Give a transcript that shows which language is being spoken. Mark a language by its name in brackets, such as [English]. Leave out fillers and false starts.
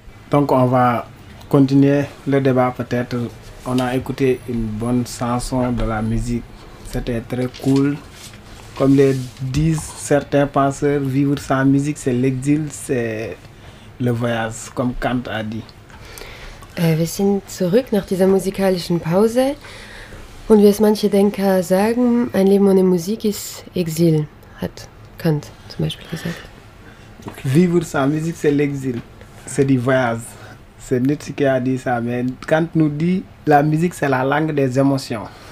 [French] Donc on va continuer le débat peut-être. On a écouté une bonne chanson de la musique. C'était très cool. Comme le disent certains penseurs, vivre sans musique, c'est l'exil, c'est le voyage, comme Kant a dit. [German] Wir sind zurück nach dieser musikalischen Pause. Und wie es manche Denker sagen, ein Leben ohne Musik ist Exil, hat Kant zum Beispiel gesagt. Okay. [French] Vivre sans musique, c'est l'exil. C'est du voyage. C'est Nietzsche qui a dit ça. Mais Kant nous dit, la musique, c'est la langue des émotions.